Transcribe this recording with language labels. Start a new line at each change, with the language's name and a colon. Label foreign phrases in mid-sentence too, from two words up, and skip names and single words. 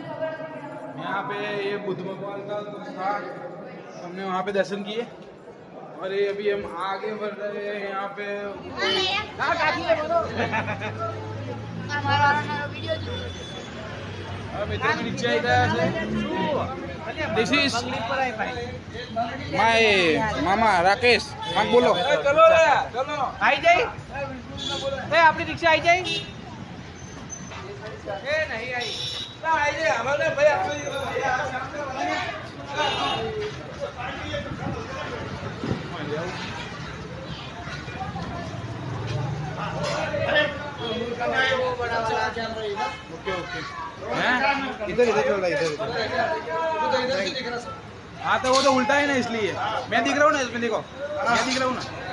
Hindi: यहाँ पे ये बुद्ध भगवान का था हमने वहाँ पे दर्शन किए अरे अभी हम आगे बढ़ रहे हैं यहाँ पे मित्रों नीचे आई गया
English: this is my
Hindi: मामा राकेश हाँ बोलो
Gujarati: ચલો રે ચલો આઈ જાઈ એ અપની રિક્શા આઈ જાઈ એ નહીં આઈ ના આઈ જાય અમારે ભાઈ આપણે
English: ok ok
Hindi: इधर इधर चल रहा इधर हाँ तो वो तो उल्टा है ना इसलिए मैं दिख रहा हूँ ना इसमें देखो मैं दिख रहा हूँ ना